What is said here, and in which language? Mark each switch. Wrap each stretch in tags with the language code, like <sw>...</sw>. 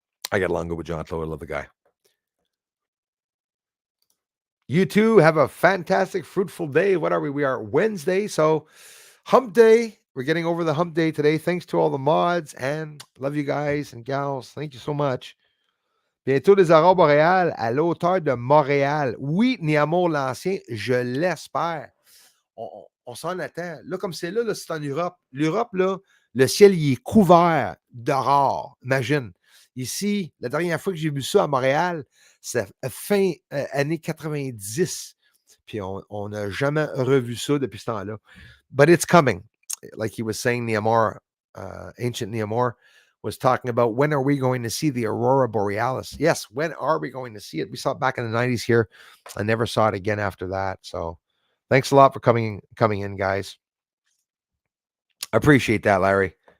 <en>I get along good with Jean-Claude. I love the guy. You too have a fantastic, fruitful day. What are we? We are Wednesday, so hump day. We're getting over the hump day today. Thanks to all the mods and love you guys and gals. Thank you so much.</en> <fr>Bientôt des aurores boréales à la hauteur de Montréal. Oui, Niamor l'Ancien, je l'espère. On s'en attend. Là, comme c'est là, c'est en Europe. L'Europe, là, le ciel, il est couvert d'aurore. Imagine. Ici, la dernière fois que j'ai vu ça à Montréal, c'est fin année 90. Puis on n'a jamais revu ça depuis ce temps-là.</fr> <en>But it's coming. Like he was saying, Nehemiah, ancient Nehemiah was talking about, when are we going to see the aurora borealis? Yes, when are we going to see it? We saw it back in the 90s here. I never saw it again after that. So thanks a lot for coming in, guys. I appreciate that, Larry.</en>